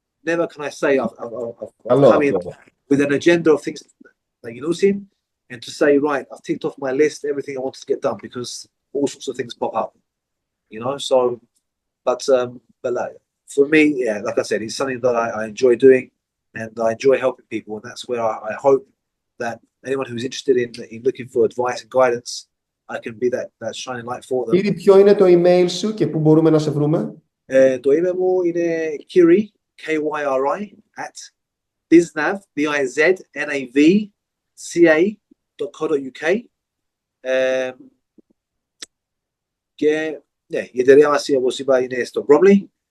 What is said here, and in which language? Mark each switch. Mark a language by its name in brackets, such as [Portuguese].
[English] Never can I say I've come in with an agenda of things like you know, and to say, right, I've ticked off my list everything I wanted to get done, because all sorts of things pop up, you know. So, but like, for me, yeah, like I said, it's something that I enjoy doing, and I enjoy helping people, and that's where I hope that anyone who's interested in looking for advice and guidance, I can be that shining light for them. [Greek] Kyri, ποιο είναι το email σου και πού μπορούμε να σε βρούμε? Το email μου είναι Kyri, Kyri, at BizNav, BizNavca.co.uk. Και ναι, η εταιρεία μας, όπως είπα, είναι στο Bromley.